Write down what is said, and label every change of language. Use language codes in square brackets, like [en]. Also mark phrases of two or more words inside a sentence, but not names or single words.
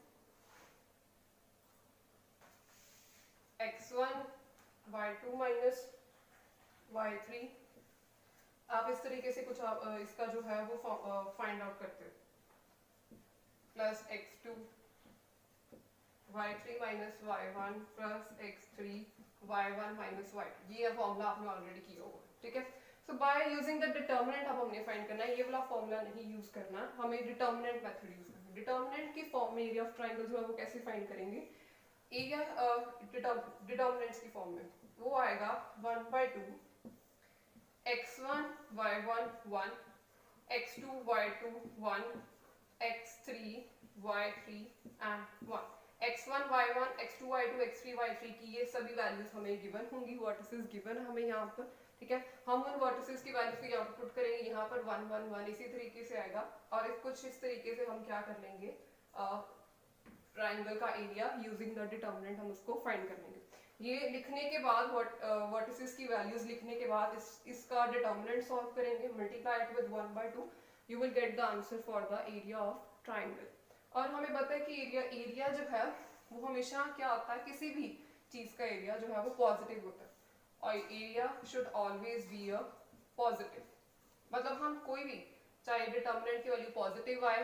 [hi] x1 y2 माइनस y3 आप इस तरीके से कुछ इसका जो है वो [en] find out [hi] करते हो प्लस x2 y3 माइनस y1 प्लस x3 y1 माइनस y2 ये फॉर्मूला आपने ऑलरेडी किया होगा. ठीक है. [en] so by using the determinant [hi] अब हमने फाइंड करना है. ये वाला फॉर्मूला नहीं यूज करना, हमें [en] determinant method use [hi] करना है. डिटर्मिनेंट की फॉर्म में [en] area of triangle [hi] जो है वो कैसे फाइंड करेंगे? [en] area determinants [hi] की फॉर्म में वो आएगा 1/2 x1 y1 1 x2 y2 1 x3 y3 and 1 x1 y1 x2 y2 x3 y3 की ये सभी वैल्यूज हमें गिवन होंगी. [en] vertices given [hi] है हमें यहाँ पर. ठीक है. हम उन वर्टिसेस की वैल्यूज को यहाँ पर पुट करेंगे. यहाँ पर 1 1 1 इसी तरीके से आएगा और कुछ इस तरीके से हम क्या कर लेंगे ट्रायंगल का [en] area using the determinant [hi] हम उसको फाइंड कर लेंगे. ये लिखने के बाद वर्टिसेस की वैल्यूज लिखने के बाद इसका [en] determinant solve [hi] करेंगे. [en] multiply it with 1/2 you will get the answer for the area of triangle. [hi] और हमें पता है कि एरिया जो है वो हमेशा क्या होता है, किसी भी चीज का एरिया जो है वो पॉजिटिव होता है और [en] area should always be a positive. [hi] मतलब हम कोई भी चाहे डिटर्मिनेंट की वैल्यू पॉजिटिव आए.